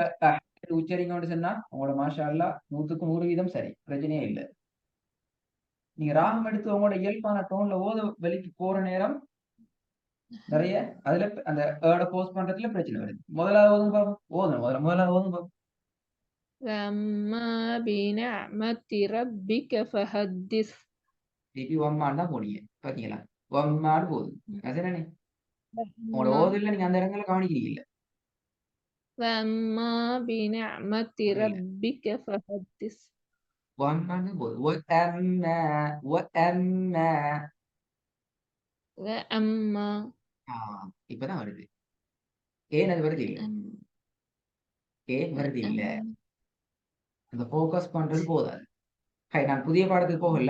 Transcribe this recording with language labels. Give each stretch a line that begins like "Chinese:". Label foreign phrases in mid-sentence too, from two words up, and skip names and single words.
Tamil: இப்ப உச்சரிக்கணும்னு சொன்னா உங்களோட
Arabic: ما شاء الله
Tamil: 100% சரி, பிரச்சனையே இல்லை. நீங்க ராகம் எடுத்து உங்களோட இயல்பான டோன்ல ஓத வெளிக்கு போற நேரம் நிறைய அதுல அந்த போஸ்ட் பண்றதுல பிரச்சனை வருது. முதலாவது ஓதும் முதலாவது ஓதும்.
Arabic: وأما بنعمة ربك فحدث
Tamil: திருப்பி ஒம்மான்னு தான் போனீங்க, பாத்தீங்களா? ஒம்மான்னு போகுது. அதுதானே உங்களோட
Arabic: وأما
Tamil: ஓதுல நீங்க அந்த இடங்களை கவனிக்கிறீங்க.
Arabic: وأما بنعمة
Tamil: இல்ல
Arabic: ربك فحدث
Tamil: ஒம்மான்னு போகுது.
Arabic: وأما وأما
Tamil: இப்பதான் வருது. ஏன் அது வருது இல்ல? ஏ வருது இல்ல. அ. அந்த ஃபோக்கஸ் பண்றது போதாது. ஹை நான் புதிய பாடத்துக்கு போகல.